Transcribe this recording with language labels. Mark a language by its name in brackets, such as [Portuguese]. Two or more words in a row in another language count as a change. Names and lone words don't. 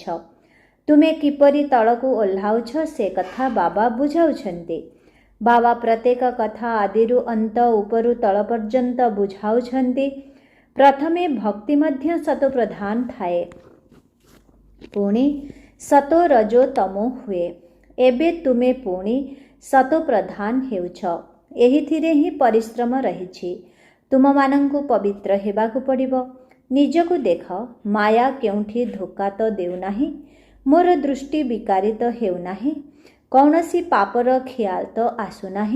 [Odia] ତୁମେ କିପରି ତଳକୁ ଓହ୍ଲାଉଛ ସେ କଥା ବାବା ବୁଝାଉଛନ୍ତି। ବାବା ପ୍ରତ୍ୟେକ କଥା ଆଦିରୁ ଅନ୍ତ ଉପରୁ ତଳ ପର୍ଯ୍ୟନ୍ତ ବୁଝାଉଛନ୍ତି। ପ୍ରଥମେ ଭକ୍ତି ମଧ୍ୟ ସତୋ ପ୍ରଧାନ ଥାଏ, ପୁଣି ସତୋ ରଜୋ ତମୋ ହୁଏ। ଏବେ ତୁମେ ପୁଣି ସତୋ ପ୍ରଧାନ ହେଉଛ। ଏହିଥିରେ ହିଁ ପରିଶ୍ରମ ରହିଛି। ତୁମ ମାନଙ୍କୁ ପବିତ୍ର ହେବାକୁ ପଡ଼ିବ। ନିଜକୁ ଦେଖ, ମାୟା କେଉଁଠି ଧୋକା ତ ଦେଉ ନାହିଁ। ମୋର ଦୃଷ୍ଟି ବିକାରିତ ହେଉ ନାହିଁ। କୌନସି ପାପର ଖିଆଲ ତ ଆସୁ ନାହିଁ।